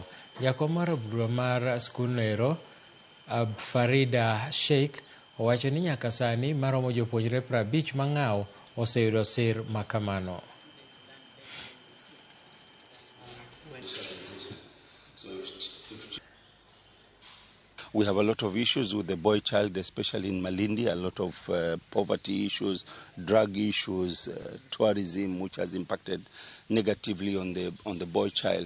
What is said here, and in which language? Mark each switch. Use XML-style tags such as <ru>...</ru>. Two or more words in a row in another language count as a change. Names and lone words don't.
<luo>Jakom mar obura mar skunero Farida Sheikh owacho ni nyaka sani maromo jopuonjre 50 mang'aw oseyudo sir makamano.</luo> <en>We have a lot of issues with the boy child, especially in Malindi, a lot of poverty issues, drug issues, tourism, which has impacted negatively on the boy child.</en>